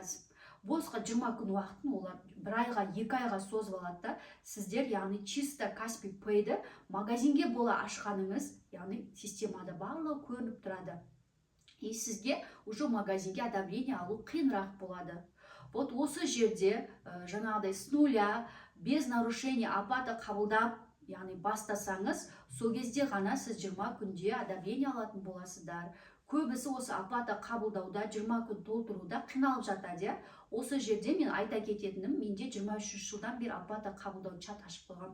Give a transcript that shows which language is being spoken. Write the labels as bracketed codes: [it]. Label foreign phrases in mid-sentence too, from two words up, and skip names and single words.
[kk] Босқа 20 күн уақытын олар 1 айға, 2 айға созып алады да, сіздер, яғни чисто Каспий Пэйді магазинге бола ашқаныңыз, яғни системада барлығы көрініп тұрады. И сізге уже магазинге одобрение алу қиынырақ болады. Вот осы жерде жаңағыдай [ru] с нуля, без нарушения [kk] оплата қабылдап, яғни бастасаңыз, сол кезде ғана сіз 20 күнде одобрение алатын боласыздар. Көбісі осы оплата қабылдауда, 20 күн толтыруда қиналып жатады. Осы жерде мен айта кететінім, менде 23 жылдан бері оплата қабылдау чат ашып қойғам.